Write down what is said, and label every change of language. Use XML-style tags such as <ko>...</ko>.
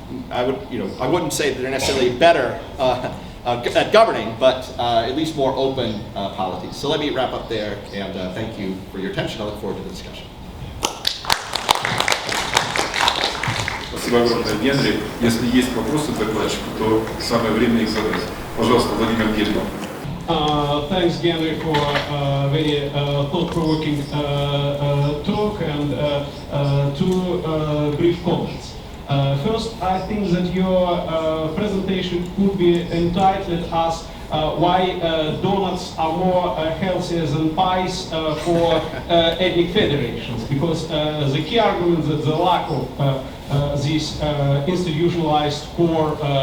<en>I wouldn't say that they're necessarily better at governing, but at least more open polities. So let me wrap up there, and thank you for your attention. I look forward to the discussion.</en> <ru>Спасибо огромное, Генри. Если есть вопросы к докладчику, то самое время их задать. Пожалуйста, Владимир Гельман.</ru> <en>Thanks, Gary, for a very thought-provoking talk and two brief comments. First, I think that your presentation could be entitled as why donuts are more healthier than pies for ethnic federations, because the key argument is that the lack of this institutionalized core</en>